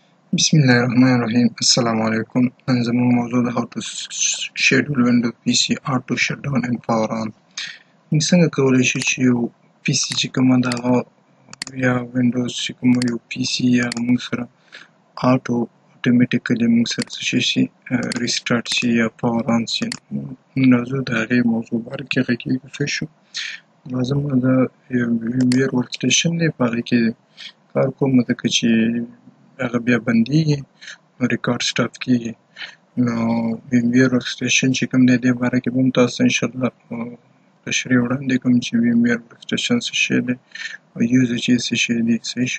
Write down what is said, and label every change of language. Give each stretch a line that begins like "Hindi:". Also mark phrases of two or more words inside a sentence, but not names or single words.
Arabic: Bismillahirrahmanirrahim. Assalamu alaikum.
Pashto: نن زموږ موضوع ده
English: how to schedule Windows PC auto shutdown and power on.
Pashto: موږ څنګه کولی شو چې یو PC چې کومه ده هغه یا Windows چې کوم یو PC هغه موږ سره automatically موږ سره څه شي restart شي یا
English: power on
Pashto: شي. موږ راځو د هغې موضوع باره کې غږیږو ښه شو. لازم ده یو VMware workstation دی په هغې کې کار کوم ځکه چې هغه بیا بندېږي نو
English: record stop
Pashto: کېږي. نو VMware workstation چې کوم دی دې باره کې به هم تاسو ته انشاءالله تشریح وړاندې کوم چې VMware workstation څه شی دی او یوزیج یې څه شی دی. صحیح شو.